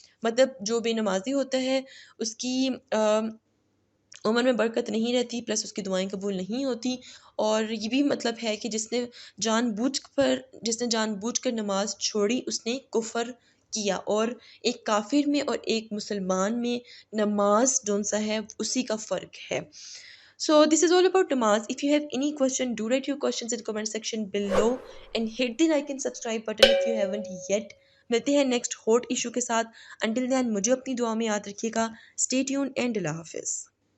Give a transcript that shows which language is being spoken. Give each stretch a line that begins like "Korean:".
Urdu: مطلب جو بے نمازی ہوتا ہے اس کی عمر میں برکت نہیں رہتی، پلس اس کی دعائیں قبول نہیں ہوتی. اور یہ بھی مطلب ہے کہ جس نے جان بوجھ کر نماز چھوڑی اس نے کفر کیا. اور ایک کافر میں اور ایک مسلمان میں نماز جون سا ہے اسی کا فرق ہے.
English: So this is all about namaz. If you have any question, do write your questions in comment section below and hit the like and subscribe button if you haven't yet.
Urdu: ملتے ہیں
English: next hot issue
Urdu: کے ساتھ.
English: until then
Urdu: مجھے اپنی دعا میں یاد رکھیے گا.
English: Stay tuned
Urdu: and اللہ حافظ.